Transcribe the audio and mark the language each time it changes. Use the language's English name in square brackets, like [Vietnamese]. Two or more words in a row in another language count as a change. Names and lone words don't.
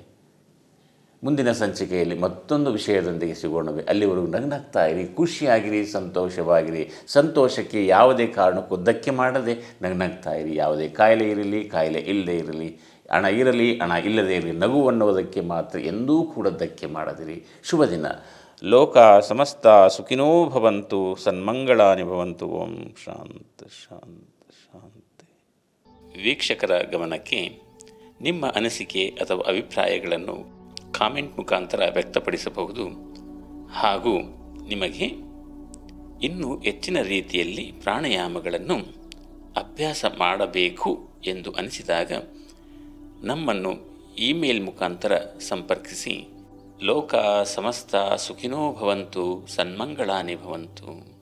[Kannada] ಮುಂದಿನ ಸಂಚಿಕೆಯಲ್ಲಿ ಮತ್ತೊಂದು ವಿಷಯದೊಂದಿಗೆ ಸಿಗೋಣವೇ. ಅಲ್ಲಿವರೆಗೂ ನಗ್ನಗ್ತಾ ಇರಿ, ಖುಷಿಯಾಗಿರಿ, ಸಂತೋಷವಾಗಿರಿ. ಸಂತೋಷಕ್ಕೆ ಯಾವುದೇ ಕಾರಣಕ್ಕೂ ಧಕ್ಕೆ ಮಾಡದೆ ನಗ್ನಗ್ತಾ ಇರಿ. ಯಾವುದೇ ಕಾಯಿಲೆ ಇರಲಿ, ಕಾಯಿಲೆ ಇಲ್ಲದೆ ಇರಲಿ, ಹಣ ಇರಲಿ, ಹಣ ಇಲ್ಲದೇ ಇರಲಿ, ನಗು ಅನ್ನೋದಕ್ಕೆ ಮಾತ್ರ ಎಂದೂ ಕೂಡ ಧಕ್ಕೆ ಮಾಡದಿರಿ. ಶುಭ ದಿನ. [Sanskrit] ಲೋಕ ಸಮಸ್ತ ಸುಖಿನೋ ಭವಂತು, ಸನ್ಮಂಗಳಾನಿ ಭವಂತು. ಓಂ ಶಾಂತಿ ಶಾಂತಿ ಶಾಂತಿ. [Kannada] ವೀಕ್ಷಕರ ಗಮನಕ್ಕೆ, ನಿಮ್ಮ ಅನಿಸಿಕೆ ಅಥವಾ ಅಭಿಪ್ರಾಯಗಳನ್ನು ಕಾಮೆಂಟ್ ಮುಖಾಂತರ ವ್ಯಕ್ತಪಡಿಸಬಹುದು. ಹಾಗೂ ನಿಮಗೆ ಇನ್ನೂ ಹೆಚ್ಚಿನ ರೀತಿಯಲ್ಲಿ ಪ್ರಾಣಾಯಾಮಗಳನ್ನು ಅಭ್ಯಾಸ ಮಾಡಬೇಕು ಎಂದು ಅನಿಸಿದಾಗ ನಮ್ಮನ್ನು ಇಮೇಲ್ ಮುಖಾಂತರ ಸಂಪರ್ಕಿಸಿ. [Sanskrit] ಲೋಕ ಸಮಸ್ತ ಸುಖಿನೋ ಭವಂತು, ಸನ್ಮಂಗಳಾನಿ ಭವಂತು.